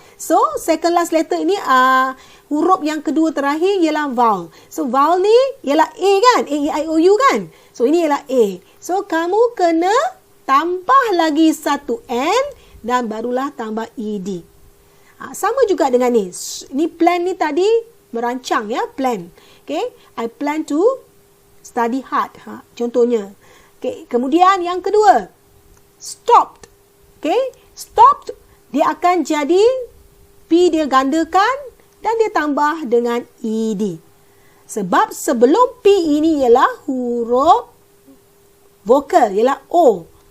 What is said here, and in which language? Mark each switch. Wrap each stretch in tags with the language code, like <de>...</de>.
<ms>So,</ms> <en>second last letter</en> <ms>ini huruf yang kedua terakhir ialah vowel. So, vowel ni ialah A kan? A, E, I, O, U kan? So, ini ialah A. So, kamu kena tambah lagi satu N dan barulah tambah ED. Sama juga dengan ni. Ni plan ni tadi merancang ya, plan.</ms> <en>Okay, I plan to study hard.</en> <ms>Contohnya. Okay, kemudian yang kedua, stopped. Okay, stopped dia akan jadi P dia gandakan dan dia tambah dengan ED. Sebab sebelum P ini ialah huruf vokal, ialah O.</ms>